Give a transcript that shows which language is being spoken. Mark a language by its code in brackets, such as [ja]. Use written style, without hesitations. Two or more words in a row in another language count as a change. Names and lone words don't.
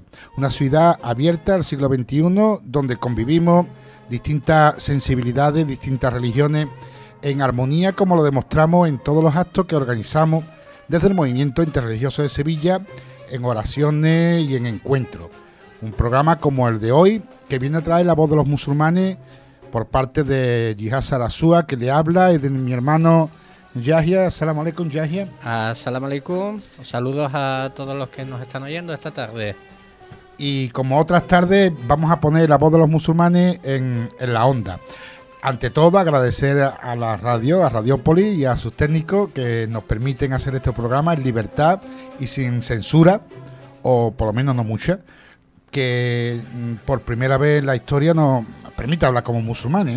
[es] Una ciudad abierta al siglo XXI, donde convivimos distintas sensibilidades, distintas religiones, en armonía, como lo demostramos en todos los actos que organizamos desde el Movimiento Interreligioso de Sevilla, en oraciones y en encuentros. Un programa como el de hoy, que viene a traer la voz de los musulmanes por parte de Yihad Sarasúa, que le habla, y de mi hermano Yahya. [ar] السلام عليكم, Yahya. السلام عليكم. [es] Saludos a todos los que nos están oyendo esta tarde. Y como otras tardes, vamos a poner la voz de los musulmanes en la onda. Ante todo, agradecer a la radio, a Radiópolis y a sus técnicos que nos permiten hacer este programa en libertad y sin censura, o por lo menos no mucha, que por primera vez en la historia nos permite hablar como musulmanes, ¿eh?